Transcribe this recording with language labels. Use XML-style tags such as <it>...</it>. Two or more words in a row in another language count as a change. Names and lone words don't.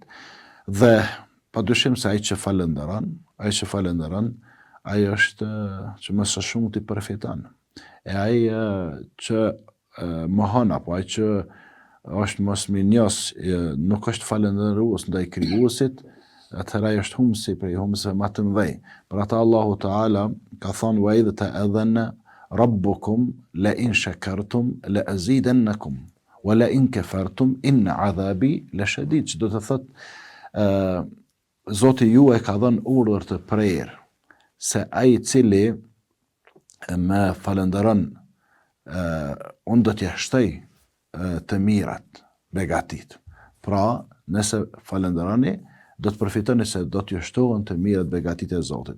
<sq>Dhe padyshim se ai që falënderon, ai është që më së shumti përfiton. E ai që mohon apo ai që është mosminjos, nuk është falëndërues ndaj krijuesit, atëherë ai është humsi prej humseve më të mëdhenj. Për ata Allahu Teala ka thënë</sq> <ar>وإذ تأذن ربكم لئن شكرتم لأزيدنكم ولئن كفرتم إن عذابي لشديد.</ar> <sq>Do të thotë Zoti ju e ka dhënë urdhër të prerë se ai i cili më falënderon unë do t'ja shtoj të mirat, begatit. Pra, nëse falënderoni, do të përfitoni se do t'ju shtohen të mirat begatitë e Zotit.</sq>